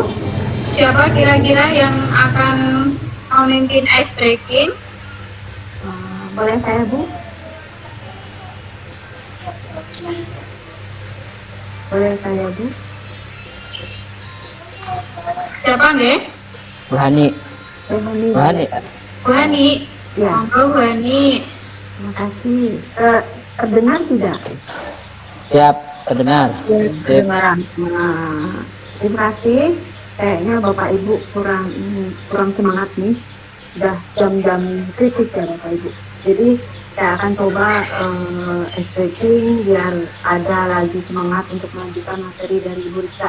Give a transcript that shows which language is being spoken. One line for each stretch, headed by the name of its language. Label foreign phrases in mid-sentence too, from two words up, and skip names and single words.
Indonesian: Siapa kira-kira yang akan memimpin
English: ice breaking?
Indonesian: Boleh saya, Bu? Boleh saya, Bu? Siapa nggih? Bu Hani. Bu Bu Hani. Bu Hani. Ya. Monggo Bu Hani. Terima kasih. Terdengar tidak? Siap, terdengar. Ya, Sip. kedengaran. Nah, terima kasih. Kayaknya Bapak Ibu kurang semangat nih. Udah jam-jam kritis ya Bapak Ibu. Jadi saya akan coba stretching biar ada lagi semangat untuk melanjutkan materi dari Ibu Rita.